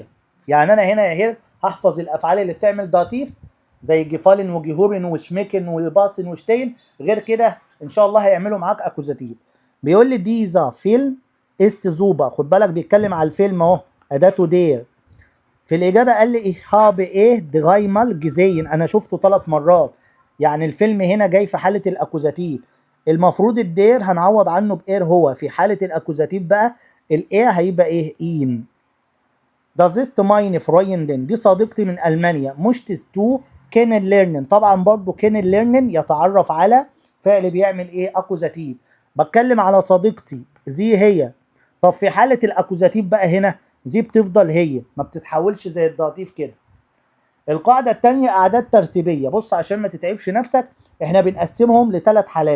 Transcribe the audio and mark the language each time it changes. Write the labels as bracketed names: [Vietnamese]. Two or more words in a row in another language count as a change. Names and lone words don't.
[Arabic] يعني انا هنا يا هحفظ الافعال اللي بتعمل داتيف زي جفالن وجهورن وشميكن وباسن وشتين. غير كده ان شاء الله هيعملوا معاك اكوزاتيف. بيقول لي [German] Dieser Film ist super, [Arabic] خد بالك بيتكلم على الفيلم اهو، اداته دير. في الإجابة قال لي [German] ich habe eh dreimal gesehen، [Arabic] أنا شفته 3 مرات. يعني الفيلم هنا جاي في حالة الأكوزاتيف. المفروض الدير هنعوض عنه بإير، هو في حالة الأكوزاتيف بقى الإيه هيبقى إيه؟ إين. [German] Das ist meine Freundin، [Arabic] دي صديقتي من ألمانيا. [German] möchtest du kennenlernen، [Arabic] طبعا برضو kennenlernen يتعرف على فعل بيعمل إيه؟ أكوزاتيف. بتكلم على صديقتي زي هي. طب في حالة الأكوزاتيف بقى هنا زي بتفضل هي، ما بتتحولش زي الضعيف كده. القاعدة التانية أعداد ترتيبية. بص عشان ما تتعبش نفسك، احنا بنقسمهم ل3 حالات.